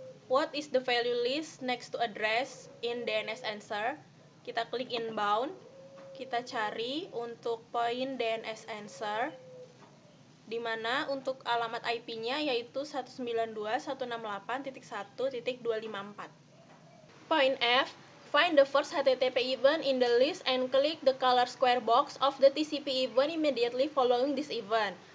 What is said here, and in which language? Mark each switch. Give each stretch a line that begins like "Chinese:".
Indonesian: What is the value list next to address in DNS answer?
English: Kita klik inbound. Kita cari untuk point DNS answer, di mana untuk alamat IP-nya yaitu 192.168.1.254. Point F, find the first HTTP event in the list and click the color square box of the TCP event immediately following this event.